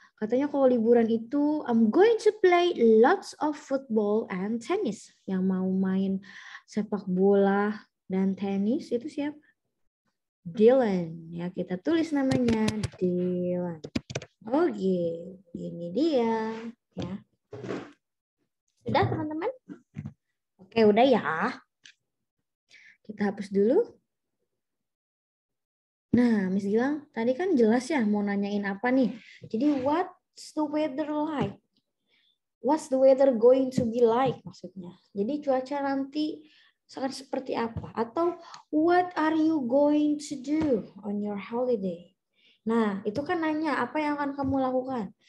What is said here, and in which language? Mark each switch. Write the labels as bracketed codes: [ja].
[id] Katanya kalau liburan itu [en] I'm going to play lots of football and tennis. [id] Yang mau main sepak bola dan tenis itu siapa? Dylan. Ya, kita tulis namanya Dylan. Oke, ini dia ya. Sudah teman-teman? Oke, udah ya. Kita hapus dulu. Nah, Miss Gilang, tadi kan jelas ya mau nanyain apa nih. [en] Jadi, what's the weather like? What's the weather going to be like [id] maksudnya? Jadi, cuaca nanti akan seperti apa? [en] Atau, what are you going to do on your holiday? [id] Nah, itu kan nanya apa yang akan kamu lakukan.